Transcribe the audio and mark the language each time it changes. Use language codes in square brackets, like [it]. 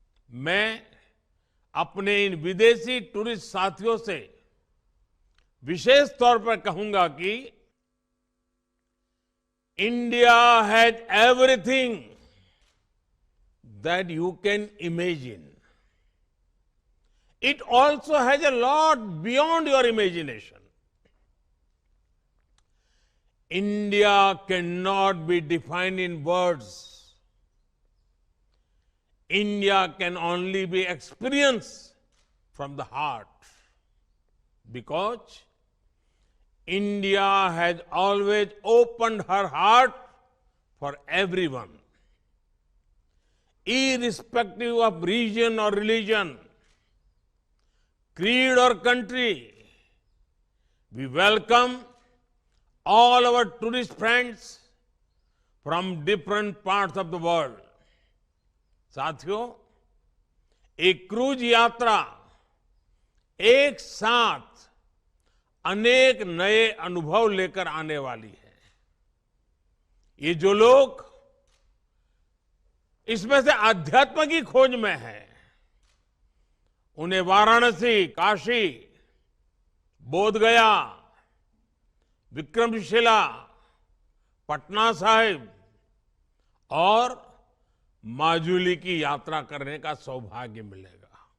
[hi] मैं अपने इन विदेशी टूरिस्ट साथियों से विशेष तौर पर कहूंगा कि [en] India has everything that you can imagine. It also has a lot beyond your imagination. India cannot be defined in words. India can only be experienced from the heart. Because India has always opened her heart for everyone, irrespective of region or religion, creed or country. We welcome all our tourist friends from different parts of the world. [hi] साथियों, एक cruise यात्रा एक साथ अनेक नए अनुभव लेकर आने वाली है. ये जो लोग इसमें से आध्यात्म की खोज में हैं, उन्हें वाराणसी, काशी, बोधगया, विक्रमशिला, पटना साहिब और माजुली की यात्रा करने का सौभाग्य मिलेगा.